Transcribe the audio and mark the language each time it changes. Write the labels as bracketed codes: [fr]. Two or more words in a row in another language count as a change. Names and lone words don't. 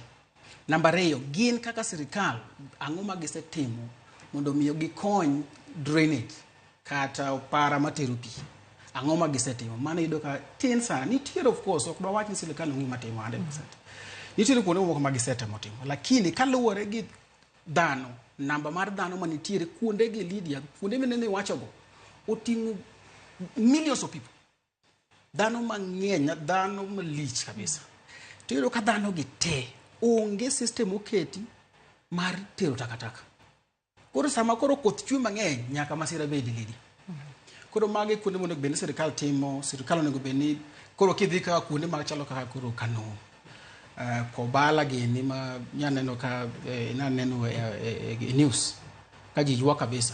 [luo] Namba ariyo, gin kaka sirkal ang'o ma gisetimo mondo miyo gikony drainage kata opara matero pi. Ang'o ma gisetimo? Mano ido ka tin sana. Nitiere [en] of course [luo] ok dwawach ni sirkal ong'i matimo 100%. Nitiere kuonde moko ma gisetimo timo, lakini kaluwore gi dhano, namba mar dhano manitiere kuonde gi Lydia, kuonde minene wachogo oting'o [en] millions of people. [luo] Dhano mang'eny, dhano malich kabisa. To ido ka dhano gi te onge system oketi mar tero takataka. Koro sama koro koth chwe mang'eny nyaka masira bedi Lydia. Koro mage kuonde mondo bende sirkal timo, sirkal onego beni koro kidhi ka kuonde machalo kaka koro Kano, Kobala gini ma nyaneno ka inaneno news ka ji ywa kabisa.